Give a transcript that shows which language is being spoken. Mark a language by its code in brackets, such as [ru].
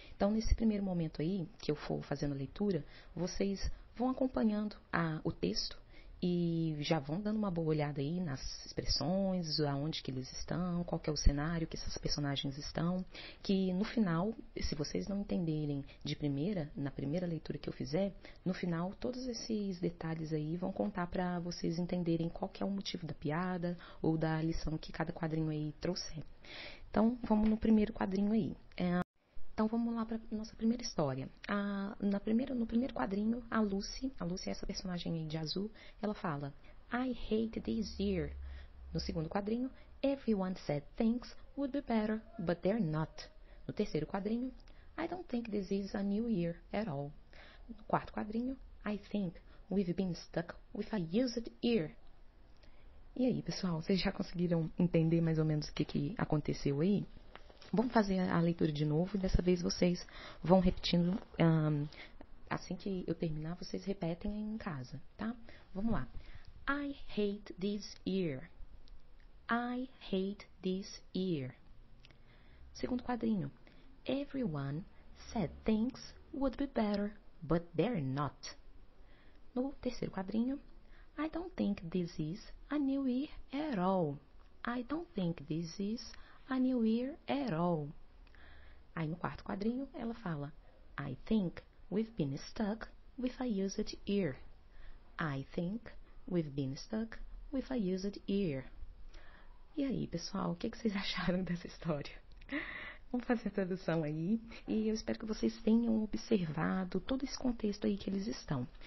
[pt] Então, nesse primeiro momento aí, que eu for fazendo a leitura, vocês vão acompanhando o texto e já vão dando uma boa olhada aí nas expressões, aonde que eles estão, qual que é o cenário que esses personagens estão, que no final, se vocês não entenderem na primeira leitura que eu fizer, no final todos esses detalhes aí vão contar para vocês entenderem qual que é o motivo da piada ou da lição que cada quadrinho aí trouxer. Então, vamos no primeiro quadrinho aí. Então, vamos lá para nossa primeira história. No primeiro quadrinho, a Lucy, essa personagem aí de azul, ela fala, [en] I hate this year. [pt] No segundo quadrinho, [en] everyone said things would be better, but they're not. [pt] No terceiro quadrinho, [en] I don't think this is a new year at all. [pt] No quarto quadrinho, [en] I think we've been stuck with a used ear. [pt] E aí, pessoal, vocês já conseguiram entender mais ou menos o que aconteceu aí? Vamos fazer a leitura de novo e dessa vez vocês vão repetindo. Assim que eu terminar, vocês repetem aí em casa, tá? Vamos lá. [en] I hate this year. I hate this year. [pt] Segundo quadrinho. [en] Everyone said things would be better, but they're not. [pt] No terceiro quadrinho. [en] I don't think this is a new year at all. I don't think this is a new year at all. [pt] Aí no quarto quadrinho ela fala [en] I think we've been stuck with a used ear. I think we've been stuck with a used ear. [pt] E aí, pessoal, o que vocês acharam dessa história? Vamos fazer a tradução aí e eu espero que vocês tenham observado todo esse contexto aí que eles estão.